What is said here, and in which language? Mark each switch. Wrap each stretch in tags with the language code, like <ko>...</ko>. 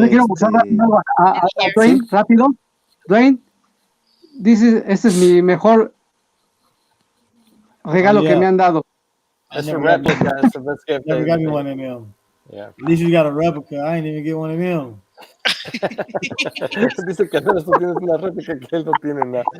<es>No quiero mostrar a Dwayne, rápido. Dwayne, este es mi mejor regalo que me han dado.</es> <en>It's a replica. It's the best gift. Never got me one of them. Yeah. At least you got a replica. I ain't even get one of them.</en> <es>Dice que tú tienes una réplica que él no tiene nada.</es>